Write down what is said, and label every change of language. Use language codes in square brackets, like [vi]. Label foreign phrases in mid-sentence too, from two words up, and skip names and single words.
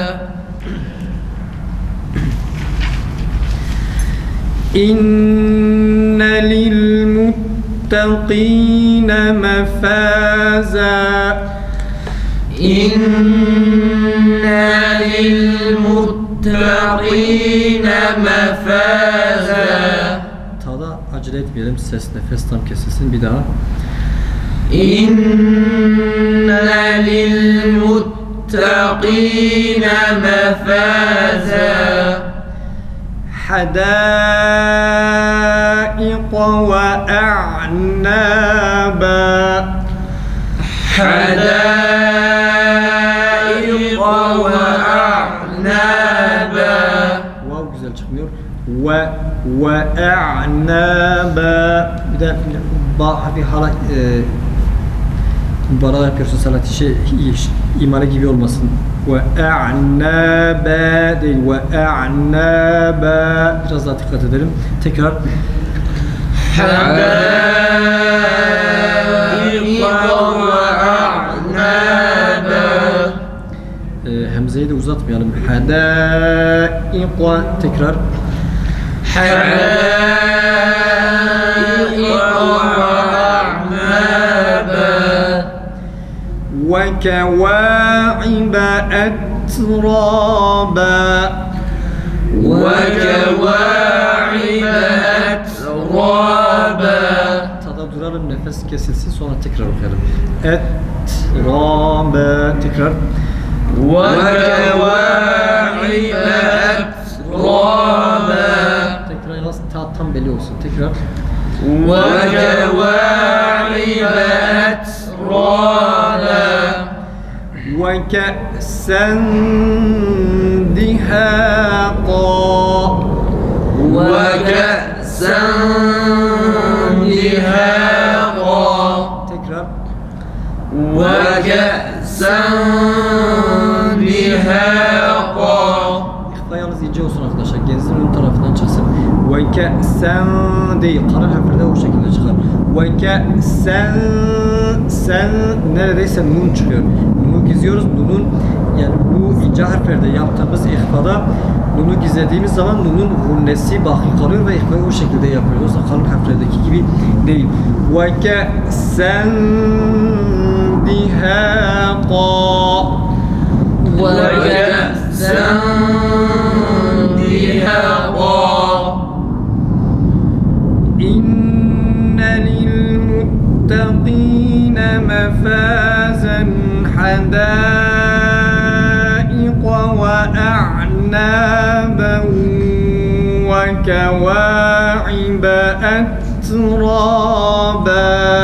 [ar] إن للمتقين مفازا. إن للمتقين مفازا. [tr] Tada acele etmeyelim. Ses nefes tam kesilsin. Bir daha. [ar] إن للمتقين للمتقين مفازا حدائق وأعنابا حدائق وأعنابا [tr] واو güzel çıkmıyor وأعنابا bir de bir hala mübarek yapıyorsun salat işi imale gibi olmasın وأعنابا değil وأعنابا biraz daha dikkat edelim tekrar [ar] حدائق وأعنابا [tr] Hemzeyi de uzatmayalım حدائق tekrar [ar] حدائق وأعنابا وكواعب أترابا وكواعب أترابا [tr] Tada duralım nefes kesilsin sonra tekrar okuyalım Etraba tekrar [ar] وكواعب أترابا [tr] tekrar yalnız tam belli olsun tekrar [ar] وكواعب أترابا وكأسا دهاقا وكأسا دهاقا [tr] tekrar [ar] وكأسا دهاقا [tr] İhfa yalnız ince olsun arkadaşlar. Genzin ön tarafından çıksın. [ar] وكأسا [tr] değil. Karar harfleri o şekilde çıkar. [ar] وكأسا [tr] sen neredeyse nun çıkıyor. Nunu gizliyoruz. Nunun yani bu ince harflerde yaptığımız ihfada nunu gizlediğimiz zaman nunun hunnesi baki kalıyor ve ihfayı o şekilde yapıyoruz. Yoksa kalın harflerdeki gibi değil. [ar] وكأسا دهاقا وكأسا دهاقا إن للمتقين مفازا حدائق وأعنابا وكواعب أترابا